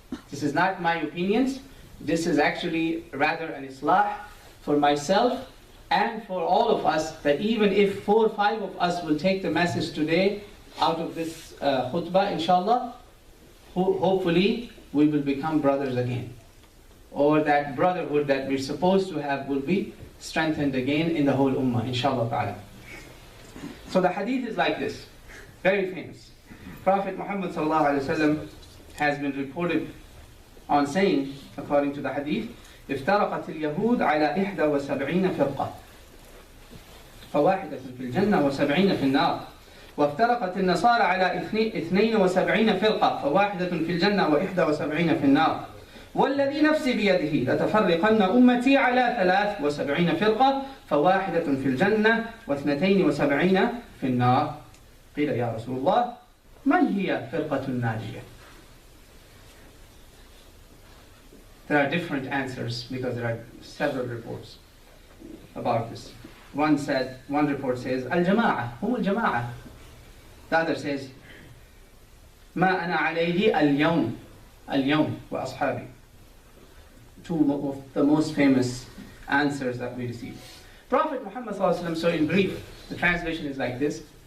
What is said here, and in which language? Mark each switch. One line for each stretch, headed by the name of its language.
English: This is not my opinions, this is actually rather an islah for myself and for all of us, that even if 4 or 5 of us will take the message today out of this khutbah, inshallah, hopefully we will become brothers again. Or that brotherhood that we're supposed to have will be strengthened again in the whole ummah, inshallah ta'ala. So the hadith is like this, very famous. Prophet Muhammad sallallahu alaihi wasallam has been reported on saying, according to the hadith,
Arabic: افترقت اليهود على 71 فرقة فواحدة في الجنة و70 في النار وافترقت النصارى على 72 فرقة فواحدة في الجنة و71 في النار والذي نفسي بيده لتفرقن أمتي على 73 فرقة فواحدة في الجنة و72 في النار قيل يا رسول الله من هي فرقة الناجية؟
English: There are different answers because there are several reports about this. One report says, Al-Jama'ah, hum al-Jama'ah. The other says,
Arabic: Ma ana alayhi al-yawm wa ashabi.
English: Two of the most famous answers that we receive. Prophet Muhammad sallallahu alaihi wasallam, so in brief, the translation is like this.